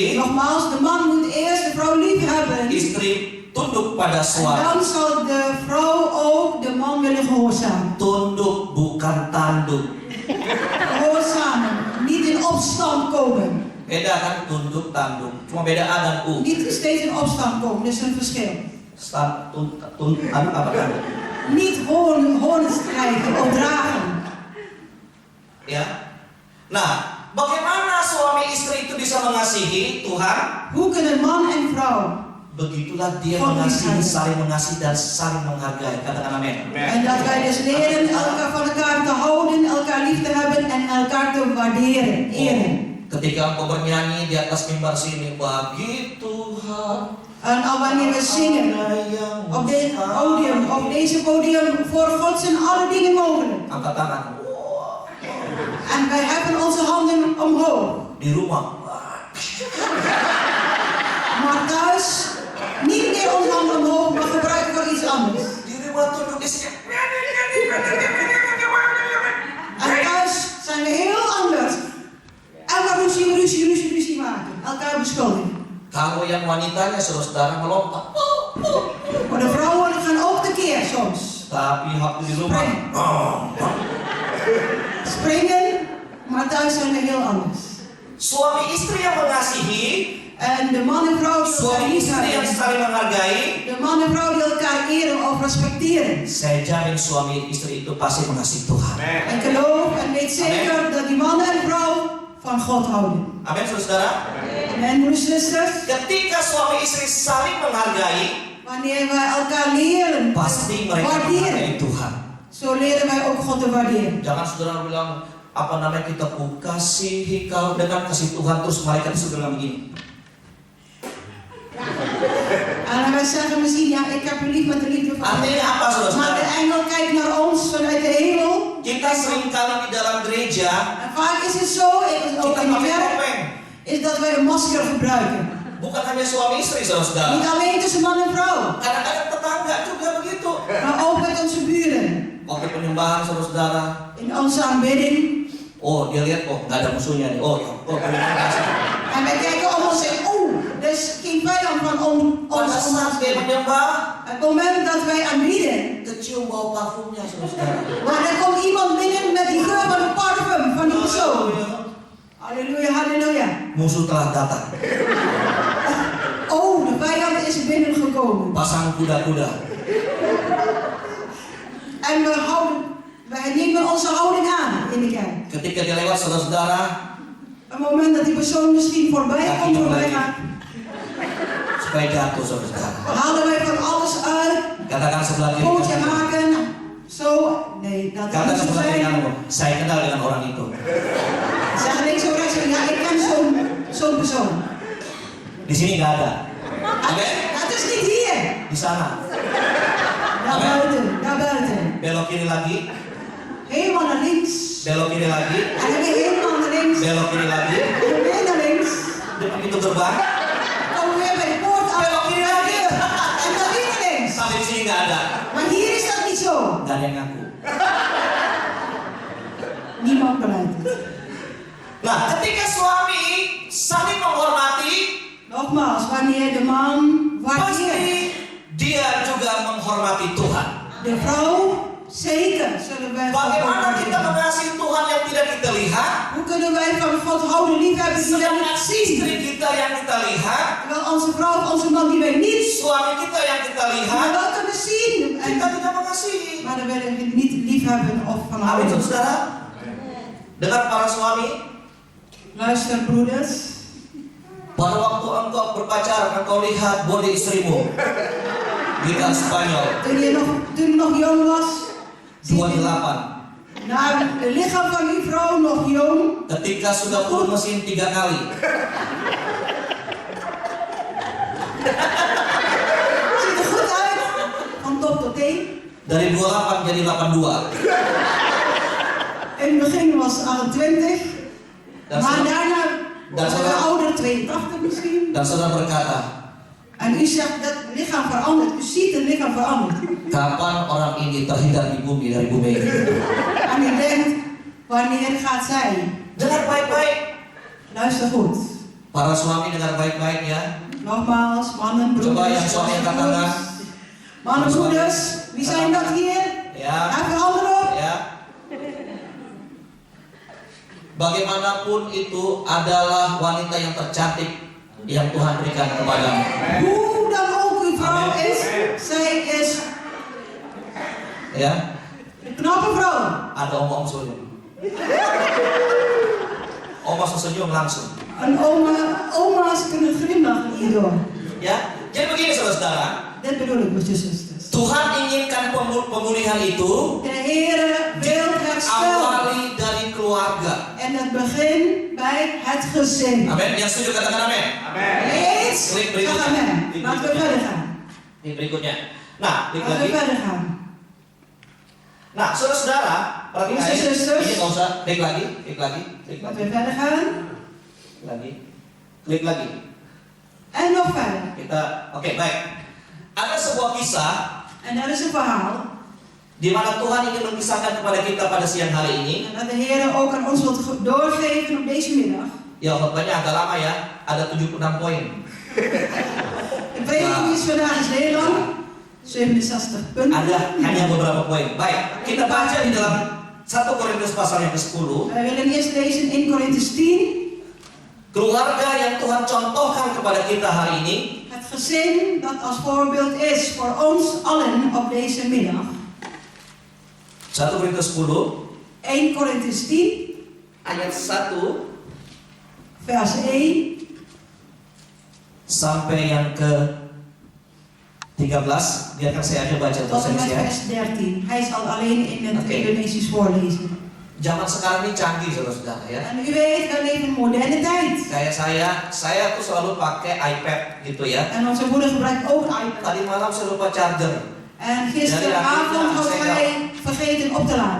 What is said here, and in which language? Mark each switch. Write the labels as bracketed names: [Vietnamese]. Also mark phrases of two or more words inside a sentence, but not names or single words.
[Dutch] Nogmaals, de man moet eerst de vrouw liefhebben. [Indonesian] istri tunduk pada [Dutch] En [Indonesian] suami. [Dutch] dan zal de vrouw ook de man willen gehoorzamen. [Indonesian] Tunduk bukan tanduk. [Dutch] Gehoorzamen, niet in opstand komen. [Indonesian] Beda kan tunduk tanduk. Cuma beda A dan U. [Dutch] Niet steeds in opstand komen, dat is een verschil. [Indonesian] Apa tanduk? [Dutch] Niet hoorns krijgen of dragen. [Indonesian] Ya. Nah, bagaimana suami istri itu bisa mengasihi Tuhan? [Dutch] Hoe kunnen man en vrouw? [Indonesian] Begitulah dia [Dutch] God [Indonesian] mengasihi, [Dutch] liefhebben. [Indonesian] saling mengasihi dan saling menghargai. Katakan amin. [Dutch] En dat wij dus leren elkaar van elkaar te houden, elkaar lief te hebben en elkaar te waarderen, eren. [Indonesian] Ketika engkau bernyanyi di atas mimbar sini, bagi Tuhan [Dutch] En al wanneer we zingen op dit podium, op deze podium, voor God zijn alle dingen mogelijk. [Indonesian] angkat tangan. [Dutch] En wij hebben onze handen omhoog. [Indonesian] Di rumah, [Dutch] Maar thuis, niet meer onze handen omhoog, maar gebruiken voor iets anders. [Indonesian] di rumah tunduk istri. [Dutch] En thuis zijn we heel anders. Elkaar ruzie maken. Elkaar beschuldigen. [Indonesian] Kalau yang wanitanya saudara melompat. [Dutch] Maar de vrouwen gaan ook tekeer soms. [Indonesian] Tapi waktu di rumah, [Dutch] Springen, maar thuis zijn we heel anders. [Indonesian] suami istri yang mengasihi, [Dutch] En de man en vrouw die elkaar [Indonesian] suami [Dutch] lief [Indonesian] istri yang [Dutch] hebben. [Indonesian] saling menghargai, [Dutch] De man en vrouw die elkaar eren of respecteren. [Indonesian] saya jamin suami istri itu pasti mengasihi Tuhan. [Dutch] En geloof en weet zeker dat die man en vrouw van God houden. [Indonesian] Amin, saudara. [Dutch] Amen, broeders en zusters. [Indonesian] Ketika suami istri saling menghargai, [Dutch] Wanneer wij elkaar leren [Indonesian] pasti mereka [Dutch] waarderen, [Indonesian] menghargai Tuhan. [Dutch] zo leren wij ook God te waarderen. [Indonesian] Jangan saudara bilang, apa namanya, kita kasihi kau dengan kasih Tuhan, terus malaikat itu bilang begini. [Dutch] En wij zeggen misschien, ja, ik heb u lief met de liefde van God. [Indonesian] Artinya apa, [Dutch] Maar de [Indonesian] saudara? [Dutch] engel kijkt naar ons vanuit de hemel. [Indonesian] Kita seringkali di dalam gereja, [Dutch] En vaak is het zo, ook [Indonesian] kita [Dutch] in de [Indonesian] pakai [Dutch] kerk, [Indonesian] topeng. [Dutch] is dat wij een masker gebruiken. [Indonesian] Bukan hanya suami istri, saudara. [Dutch] Niet alleen tussen man en vrouw, [Indonesian] Kadang-kadang tetangga juga begitu. [Dutch] maar ook met onze buren. [Indonesian] Waktu penyembahan, saudara. [Dutch] In onze aanbidding. [Indonesian] Oh, dia lihat, oh, nggak ada musuhnya nih. Oh, ya, oh, ternyata. [Dutch] En wij kijken om ons en er is geen vijand van [Indonesian] Pada [Dutch] ons. [Indonesian] saat dia menyembah, [Dutch] Het moment dat wij aanbieden, [Indonesian] kecium bau parfumnya, saudara. [Dutch] maar er komt iemand binnen met die geur van de parfum van die persoon. [Indonesian] Halleluja, halleluja. Musuh telah datang. [Dutch] Oh, de vijand is binnengekomen. [Indonesian] Pasang kuda-kuda. [Dutch] En wij nemen onze houding aan in de kerk. [Indonesian] Ketika dia lewat, saudara-saudara, [Dutch] Een moment dat die persoon misschien voorbij Ja, komt, [Indonesian] kita [Dutch] wij [Indonesian] lagi. [Dutch] gaan, [Indonesian] supaya jatuh, saudara-saudara. [Dutch] halen wij van alles uit. [Indonesian] Katakan sebelah kiri [Dutch] Pootje [Indonesian] kanan. [Dutch] maken. Zo. Nee, dat [Indonesian] Katakan [Dutch] moet zo [Indonesian] sebelah kiri [Dutch] zijn. [Indonesian] kanan. Saya kenal dengan orang itu. [Dutch] Zeg links of rechts. Ja, ik ken zo'n persoon. [Indonesian] Di sini nggak ada. Oke? [Dutch] Het is niet hier. [Indonesian] Di sana. [Dutch] Daar buiten. Daar buiten. [Indonesian] Belok kiri lagi. [Dutch] Helemaal naar links. [Indonesian] Belok kiri lagi. [Dutch] En dan weer helemaal naar links. [Indonesian] Belok kiri lagi. [Dutch] En dan weer naar links. [Indonesian] Depan pintu gerbang. [Dutch] Dan weer bij de poort af. [Indonesian] Belok kiri lagi. [Dutch] En dan weer naar links. [Indonesian] Sampai di sini nggak ada. [Dutch] Maar hier is dat niet zo. [Indonesian] Nggak ada yang ngaku. [Dutch] Niemand bereidt het. [Indonesian] Nah, ketika suami saling menghormati, [Dutch] Nogmaals, wanneer de man waardeert, [Indonesian] pasti dia juga menghormati Tuhan. [Dutch] de vrouw, zeker zullen wij God [Indonesian] Bagaimana kita [Dutch] waarderen. [Indonesian] mengasihi Tuhan yang tidak kita lihat, [Dutch] Hoe kunnen wij van God houden, liefhebben die wij [Indonesian] sedangkan [Dutch] niet zien? [Indonesian] istri kita yang kita lihat, [Dutch] Terwijl onze vrouw of onze man die wij niet zien, [Indonesian] suami kita yang kita [Dutch] maar [Indonesian] lihat, [Dutch] wel kunnen zien. [Indonesian] kita tidak mengasihi. [Dutch] Maar dan willen we niet liefhebben of van [Indonesian] Amin, [Dutch] houden. [Indonesian] saudara. Dengar para suami, [Dutch] Luister broeders, [Indonesian] pada waktu engkau berpacaran, engkau lihat body istrimu. Gitar Spanyol, [Dutch] toen je nog jong was, zie je 28. naar het lichaam van uw vrouw nog jong. [Indonesian] Ketika sudah full mesin 3 kali. [Dutch] Ziet er goed uit, van top tot teen. [Indonesian] Dari 28 jadi 82. [Dutch] In het begin was ze 28, [Indonesian] Dan [Dutch] maar [Indonesian] saudara, [Dutch] daarna [Indonesian] dan [Dutch] was ze [Indonesian] saudara- [Dutch] ouder, 82 misschien. [Indonesian] dan saudara berkata, [Dutch] En u zegt dat het lichaam verandert, u ziet het lichaam verandert. [Indonesian] kapan orang ini terhindar di bumi dari bumi ini? [Dutch] En u denkt, wanneer gaat zij? [Indonesian] Dengar baik-baik. [Dutch] Luister goed. [Indonesian] Para suami dengar baik-baik ya. [Dutch] Nogmaals, mannen, broeders. [Indonesian] Coba yang suami [Dutch] luister [Indonesian] katakan. [Dutch] goed. Mannen, broeders, wie zijn dat hier? [Indonesian] Ya, [Dutch] Even handen op. [Indonesian] ya. Bagaimanapun itu adalah wanita yang tercantik yang Tuhan berikan kepadamu. [Dutch] Hoe dan ook uw vrouw [Indonesian] Amen. [Dutch] is, zij is [Indonesian] Ya, [Dutch] een knappe vrouw. [Indonesian] ada om senyum. Oma senyum langsung. [Dutch] En oma's kunnen glimlachen hierdoor. [Indonesian] Ya, jadi begini saudara-saudara. [Dutch] Dit bedoel ik, broeders en zusters. [Indonesian] Tuhan inginkan pemulihan itu [Dutch] De Heere wil herstel. [Indonesian] awali dari keluarga. [Dutch] En het begint bij het gezin. [Indonesian] Amin. Yang setuju katakan amin. [Dutch] Eens? [Indonesian] Klik [Dutch] Zeg [Indonesian] berikutnya. [Dutch] amen. Laten we verder gaan. [Indonesian] Ini berikutnya. Nah, klik [Dutch] Laten we [Indonesian] lagi. [Dutch] verder gaan. [Indonesian] Nah, saudara-saudara, perhatikan [Dutch] Broeders en zusters. [Indonesian] ini nggak usah klik lagi, klik lagi, klik [Dutch] Laten [Indonesian] lagi, [Dutch] we verder gaan. [Indonesian] klik lagi, klik lagi. [Dutch] En nog verder. [Indonesian] Kita, oke, baik. Ada sebuah kisah [Dutch] En dat is een verhaal. [Indonesian] di mana Tuhan ingin mengisahkan kepada kita pada siang hari ini. [Dutch] En dat de Heer ook aan ons wilt doorgeven op deze middag. [Indonesian] Ya, khotbahnya agak lama ya, ada 76 poin. [Dutch] De prediking is vandaag is heel lang. 67 punten. [Indonesian] Ada hanya beberapa poin. Baik, kita baca di dalam 1 Korintus pasal yang ke-10. [Dutch] Wij willen eerst lezen in Korintus 10. [Indonesian] Keluarga yang Tuhan contohkan kepada kita hari ini. [Dutch] Het gezin dat als voorbeeld is voor ons allen op deze middag. [Indonesian] 1 Korintus 10 [Dutch] 1 Korintus 10 [Indonesian] ayat 1 [Dutch] vers 1 [Indonesian] sampai yang ke 13. Biarkan saya aja baca [Dutch] tot [Indonesian] bahasa [Dutch] en met [Indonesian] Indonesia. [Dutch] vers 13. Hij zal alleen in het Oké. Indonesisch voorlezen. [Indonesian] Zaman sekarang ini canggih saudara-saudara ya. [Dutch] En u weet, wij leven in moderne tijd. [Indonesian] Kayak saya tuh selalu pakai iPad gitu ya. [Dutch] En onze moeder gebruikt ook iPad. [Indonesian] Tadi malam saya lupa charger. [Dutch] En gisteravond had hij vergeten op te laden.